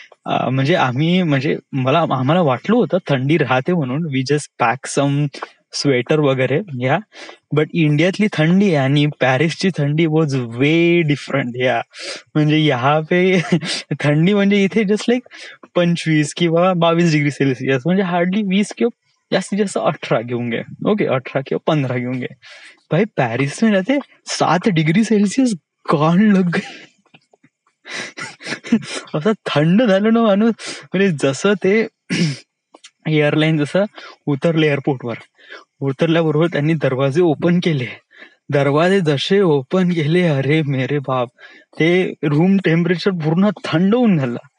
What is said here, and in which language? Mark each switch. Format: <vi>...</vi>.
<mr>म्हणजे आम्हाला वाटलं होतं थंडी राहते म्हणून,</mr> <en>we just pack some sweater</en> <mr>वगैरे. या बट इंडियातली थंडी आणि पॅरिसची थंडी</mr> <en>Was way different.</en> <mr>या म्हणजे</mr> <hi>यहाँ पे</hi> <mr>थंडी म्हणजे इथे जस्ट लाईक 25 किंवा 22 डिग्री सेल्सिअस, म्हणजे हार्डली 20 किंवा जास्तीत जास्त 18 घेऊन घे. ओके. 18 किंवा 15 घेऊन घे.</mr> <hi>भाई पॅरिस में रहते 7 डिग्री सेल्सिअस कान लग गई.</hi> <mr>असं थंड झालं ना माणूस. म्हणजे जसं ते एअरलाईन जसं उतरले एअरपोर्टवर, उतरल्याबरोबर त्यांनी दरवाजे ओपन केले. दरवाजे जसे ओपन केले,</mr> <hi>अरे मेरे बाप,</hi> <mr>ते रूम टेम्परेचर पूर्ण थंड होऊन झालं.</mr>